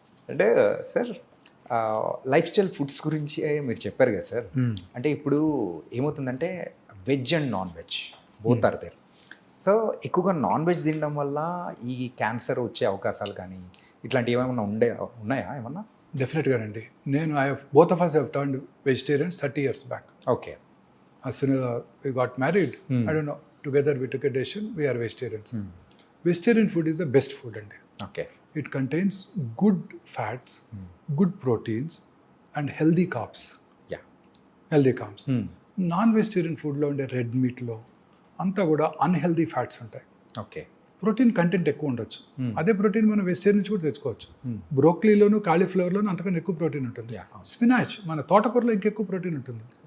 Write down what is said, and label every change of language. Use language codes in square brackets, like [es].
[te] అంటే sir life style foods గురించి మీరు చెప్పారు కదా సార్. అంటే ఇప్పుడు ఏమవుతుందంటే [en] Veg and non veg both are there. [te] So ఎక్కువగా నాన్ వెజ్ తినడం వల్ల ఈ క్యాన్సర్ వచ్చే అవకాశాలు కానీ ఇట్లాంటివి ఏమైనా ఉన్నాయా ఏమన్నా? డెఫినెట్గానండి. నేను [en] Both of us have turned vegetarians 30 years back. Okay, as soon as we got married, I don't know, together we took a decision, we are vegetarians. Vegetarian food is the best food అండి. Okay, it contains good fats, good proteins and healthy carbs. Healthy carbs. [te] Non vegetarian ఫుడ్లో ఉండే red మీట్లో అంతా కూడా unhealthy fats ఉంటాయి. [en] okay, [te] protein content ఎక్కువ ఉండొచ్చు. అదే ప్రోటీన్ మనం వెజిటేరియన్ నుంచి కూడా తెచ్చుకోవచ్చు. బ్రోక్లీలోను కాలీఫ్లవర్లోను అంతకన్నా ఎక్కువ ప్రోటీన్ ఉంటుంది. స్పినాచ్, మన తోటకూరలో ఇంకెక్కువ ప్రోటీన్ ఉంటుంది.